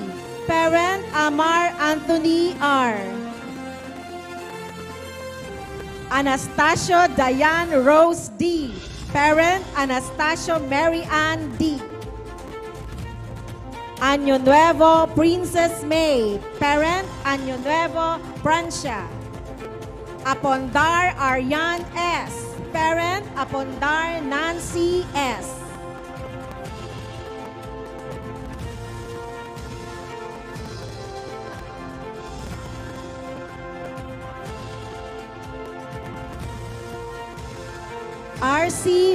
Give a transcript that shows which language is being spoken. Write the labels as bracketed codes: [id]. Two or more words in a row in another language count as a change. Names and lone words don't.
[en] Parent, Amar Anthony R. Anastasio Diane Rose D. Parent, Anastasio Mary Ann D. Año Nuevo Princess May. Parent, Año Nuevo Francia. Apondar Aryan S. Parent, Apondar Nancy S. R.C.